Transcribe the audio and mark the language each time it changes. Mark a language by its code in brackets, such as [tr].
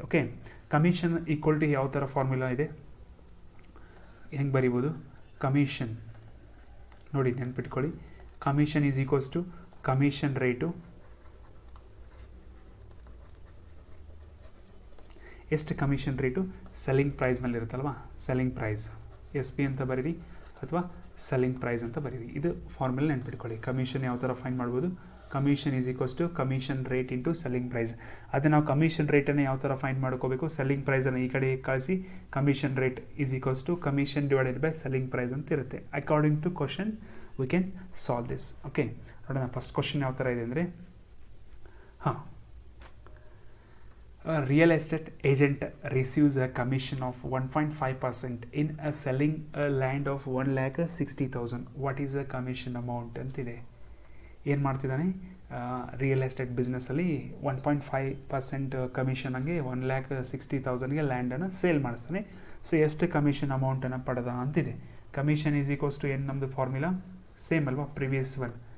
[kn] Okay, commission equal to ಯಾವ ಥರ formula ಇದೆ, ಹೆಂಗೆ ಬರಿಬೋದು, ಕಮಿಷನ್ ನೋಡಿ ನೆನ್ಪಿಟ್ಕೊಳ್ಳಿ, commission is equals to commission rate ಎಷ್ಟು, ಕಮಿಷನ್ ರೇಟು ಸೆಲ್ಲಿಂಗ್ ಪ್ರೈಸ್ ಮೇಲೆ ಇರುತ್ತಲ್ವ, ಸೆಲ್ಲಿಂಗ್ ಪ್ರೈಸ್ SP ಅಂತ ಬರೀರಿ ಅಥವಾ ಸೆಲ್ಲಿಂಗ್ ಪ್ರೈಸ್ ಅಂತ ಬರೀರಿ. ಇದು ಫಾರ್ಮುಲಾ ನೆನ್ಪಿಟ್ಕೊಳ್ಳಿ. ಕಮಿಷನ್ ಯಾವ ಥರ ಫೈಂಡ್ ಮಾಡ್ಬೋದು, [en] Commission is equals to commission rate into selling price. [kn] ಅದೇ ನಾವು ಕಮಿಷನ್ ರೇಟನ್ನು ಯಾವ ಥರ ಫೈಂಡ್ ಮಾಡ್ಕೋಬೇಕು, ಸೆಲ್ಲಿಂಗ್ ಪ್ರೈಸನ್ನು ಈ ಕಡೆ ಕಳಿಸಿ [en] commission rate is equals to commission divided by selling price [kn] ಅಂತ ಇರುತ್ತೆ. [en] According to question we can solve this. [kn] Okay, ನೋಡೋಣ ಫಸ್ಟ್ ಕ್ವಶನ್ ಯಾವ ಥರ ಇದೆ ಅಂದರೆ, ಹಾಂ, [en] a real estate agent receives a commission of 1.5% in a selling a land of 1,60,000. What is the commission amount [kn] ಅಂತಿದೆ. ಏನು ಮಾಡ್ತಿದ್ದಾನೆ, ರಿಯಲ್ ಎಸ್ಟೇಟ್ ಬಿಸ್ನೆಸ್ಸಲ್ಲಿ 1.5% ಕಮಿಷನ್ ಹಂಗೆ 1,60,000ಗೆ ಲ್ಯಾಂಡನ್ನು ಸೇಲ್ ಮಾಡಿಸ್ತಾನೆ. ಸೊ ಎಷ್ಟು ಕಮಿಷನ್ ಅಮೌಂಟನ್ನು ಪಡೆದ ಅಂತಿದೆ. ಕಮಿಷನ್ ಈಸ್ ಈಕ್ವಲ್ಸ್ ಟು ಏನು, ನಮ್ಮದು ಫಾರ್ಮುಲಾ ಸೇಮ್ ಅಲ್ವಾ, ಪ್ರಿವಿಯಸ್ ಒನ್.